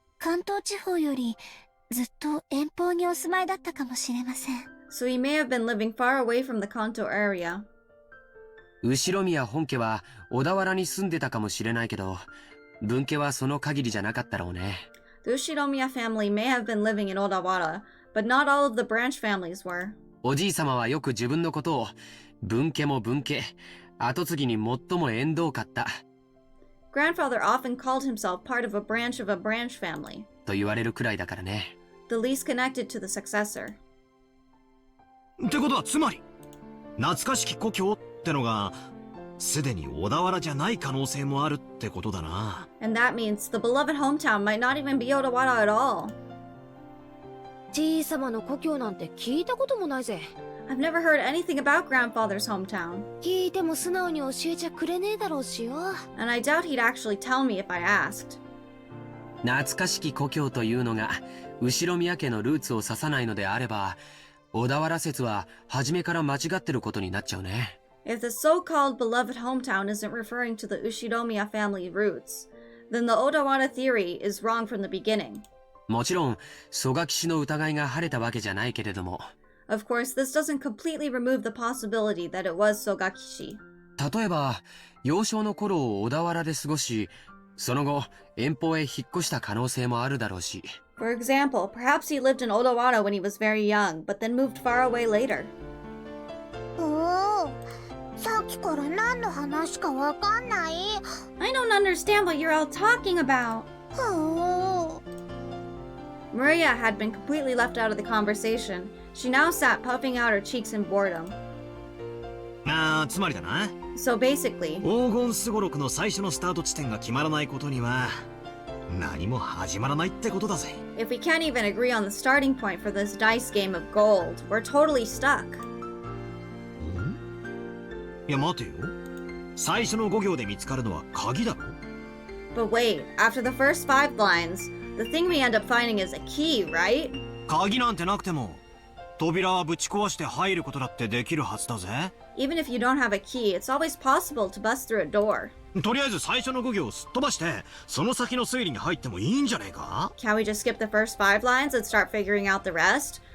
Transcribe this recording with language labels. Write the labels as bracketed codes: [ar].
[ja] 関東地方よりずっと遠方にお住まいだったかもしれません。 [en] So he may have been living far away from the Kanto area. [ja] 後宮本家は小田原に住んでたかもしれないけど、分家はその限りじゃなかったろうね。 [en] The Ushinomiya family may have been living in Odawara, but not all of the branch families were. [ja] おじいさまはよく自分のことを分家も分家、後継ぎに最も縁遠かった [en] Grandfather often called himself part of a branch family, [ja] と言われるくらいだからね。 [en] the least connected to the successor. [ja] ってことはつまり懐かしき故郷ってのがすでに小田原じゃない可能性もあるってことだな。 [en] And that means the beloved hometown might not even be Odawara at all. [ja] じいさまの故郷なんて聞いたこともないぜ。 [en] I've never heard anything about grandfather's hometown, [ja] 聞いても素直に教えちゃくれねえだろうしよ。 [en] and I doubt he'd actually tell me if I asked. [ja] 懐かしき故郷というのが後宮家のルーツを指さないのであれば、小田原説は初めから間違ってることになっちゃうね。 [en] If the so-called beloved hometown isn't referring to the Ushinomiya family roots, then the Odawara theory is wrong from the beginning. [ja] もちろん蘇我騎士の疑いが晴れたわけじゃないけれども、 [en] Of course, this doesn't completely remove the possibility that it was Sogakishi. [ja] 例えば幼少の頃を小田原で過ごし、その後遠方へ引っ越した可能性もあるだろうし。 [en] For example, perhaps he lived in Odawara when he was very young, but then moved far away later. [ja] おお、さっきから何の話かわかんない。 [en] I don't understand what you're all talking about. [ja] おお。 [en] Maria had been completely left out of the conversation. She now sat puffing out her cheeks in boredom. [ja] つまりだな。 [en] So basically, [ja] 黄金すごろくの最初のスタート地点が決まらないことには何も始まらないってことだぜ。 [en] if we can't even agree on the starting point for this dice game of gold, we're totally stuck. [ja] いや待てよ。最初の5行で見つかるのは鍵だろ。 [en] But wait, after the first 5 lines, the thing we end up finding is a key, right? [ja] 鍵なんてなくても扉はぶち壊して入ることだってできるはずだぜ。 [en] Even if you don't have a key, it's always possible to bust through a door. [ja] とりあえず最初の5行をすっ飛ばしてその先の推理に入ってもいいんじゃねえか。 [en] Can we just skip the first 5 lines and start figuring out the rest?